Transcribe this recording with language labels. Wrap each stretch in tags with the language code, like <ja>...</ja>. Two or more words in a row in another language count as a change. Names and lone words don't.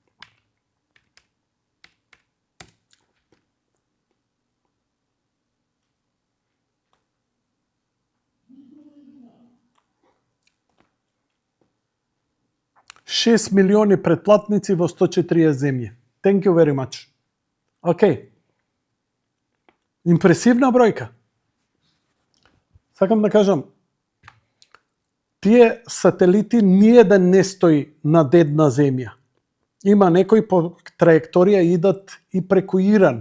<mk>Шест милиони претплатници во 140 земји.</mk> <en>Thank you very much.</en> <mk>Океј. Импресивна бројка. Сакам да кажам, тие сателити ниеден не стои над една земја. Има некои по траекторија идат и преку Иран.</mk>